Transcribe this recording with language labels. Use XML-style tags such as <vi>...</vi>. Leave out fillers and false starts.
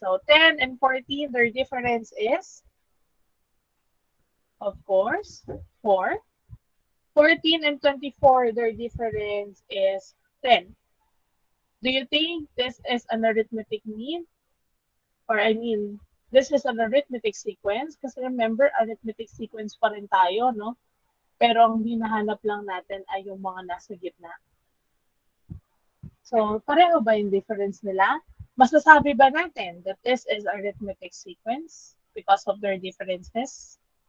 <en>So 10 and 14, their difference is, of course, 4. 14 and 24, their difference is 10. Do you think this is an arithmetic mean? Or I mean, this is an arithmetic sequence?</en> <tl>Kasi remember, arithmetic sequence pa rin tayo, no? Pero ang hinahanap lang natin ay yung mga nasa gitna. So, pareho ba yung difference nila? Masasabi ba natin</tl> <en>that this is arithmetic sequence because of their differences?</en>